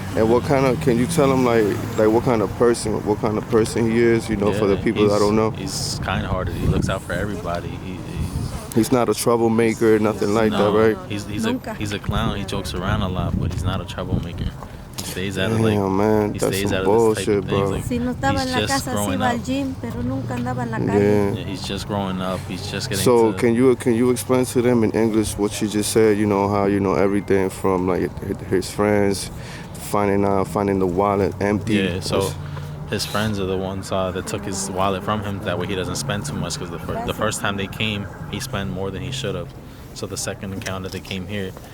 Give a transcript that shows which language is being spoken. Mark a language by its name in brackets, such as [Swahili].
[English] And can you tell him like what kind of person he is, for the people that don't know? He's kind-hearted. He looks out for everybody. He's not a troublemaker, nothing like that, right? He's a clown. He jokes around a lot, but he's not a troublemaker. He stays out of man, that's some bullshit, bro. Like, [Spanish] Si no estaba en la casa, sí iba al gym, pero nunca andaba en la calle. [English] Yeah, he's just growing up. He's just getting. So can you explain to them in English what she just said? How everything from like his friends, finding the wallet empty. Yeah. So his friends are the ones that took his wallet from him. That way he doesn't spend too much. Because the first time they came, he spent more than he should have. So the second encounter they came here,